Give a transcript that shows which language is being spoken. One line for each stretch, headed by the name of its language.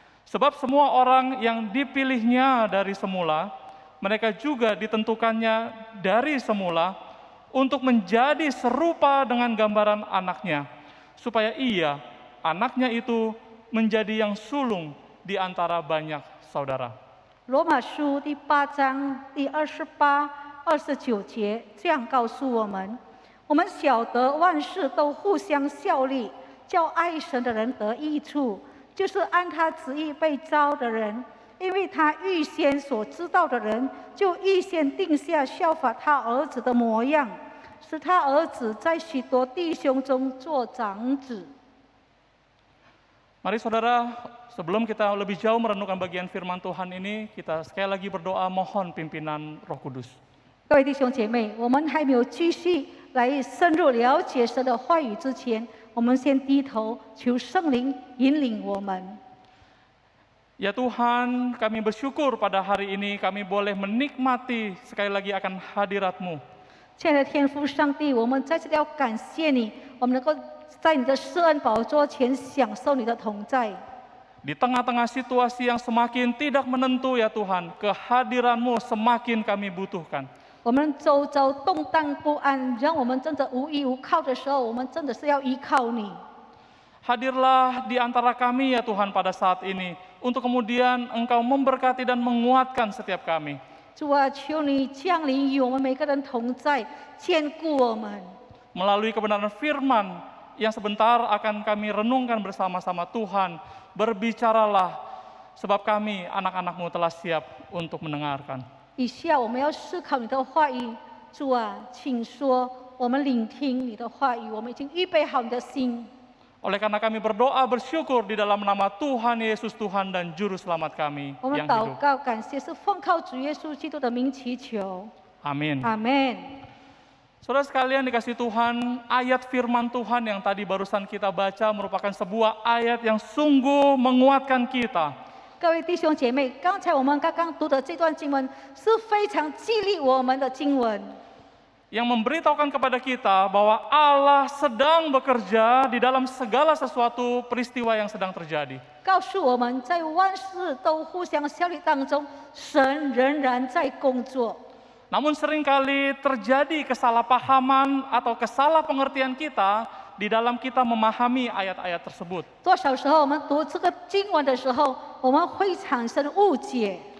Indonesian: Sebab semua orang yang dipilihnya dari semula, mereka juga ditentukannya dari semula untuk menjadi serupa dengan gambaran anaknya, supaya ia, anaknya itu, menjadi yang sulung di antara banyak saudara.
Chinese: 罗马书第8章第28、29节这样告诉我们：我们晓得万事都互相效力，叫爱神的人得益处，就是按他旨意被招的人。因为他预先所知道的人，就预先定下效法他儿子的模样，使他儿子在许多弟兄中做长子。
Indonesian: Mari saudara, sebelum kita lebih jauh merenungkan bagian firman Tuhan ini, kita sekali lagi berdoa mohon pimpinan Roh Kudus.
Chinese: 各位弟兄姐妹，我们还没有继续来深入了解神的话语之前，我们先低头求圣灵引领我们。
Indonesian: Ya Tuhan, kami bersyukur pada hari ini kami boleh menikmati sekali lagi akan hadirat-Mu.
Chinese: 亲爱的天父上帝，我们在这里要感谢你，我们能够在你的施恩宝座前享受你的同在。
Indonesian: Di tengah-tengah situasi yang semakin tidak menentu ya Tuhan, kehadiran-Mu semakin kami butuhkan.
Chinese: 我们周遭动荡不安，让我们真的无依无靠的时候，我们真的是要依靠你。
Indonesian: Hadirlah di antara kami ya Tuhan pada saat ini, untuk kemudian Engkau memberkati dan menguatkan setiap kami.
Chinese: 主啊，求你降临与我们每个人同在，坚固我们。
Indonesian: Melalui kebenaran firman yang sebentar akan kami renungkan bersama-sama Tuhan, berbicaralah, sebab kami anak-anak-Mu telah siap untuk mendengarkan.
Chinese: 以下我们要思考你的话语，主啊，请说，我们聆听你的话语，我们已经预备好你的心。
Indonesian: Oleh karena kami berdoa bersyukur di dalam nama Tuhan Yesus Tuhan dan Juru Selamat kami
Chinese: 我们
Indonesian: yang
Chinese: 祷
Indonesian: hidup.
Chinese: 告感谢，是奉靠主耶稣基督的名祈求，
Indonesian: Amin.
Chinese: 阿门。
Indonesian: Saudara sekalian dikasih Tuhan, ayat firman Tuhan yang tadi barusan kita baca merupakan sebuah ayat yang sungguh menguatkan kita.
Chinese: 各位弟兄姐妹，刚才我们刚刚读的这段经文是非常激励我们的经文，
Indonesian: Yang memberitahukan kepada kita bahwa Allah sedang bekerja di dalam segala sesuatu peristiwa yang sedang terjadi.
Chinese: 告诉我们在万事都互相效力当中，神仍然在工作。
Indonesian: Namun seringkali terjadi kesalahpahaman atau kesalahpengertian kita di dalam kita memahami ayat-ayat tersebut.
Chinese: 多少时候我们读这个经文的时候，我们会产生误解。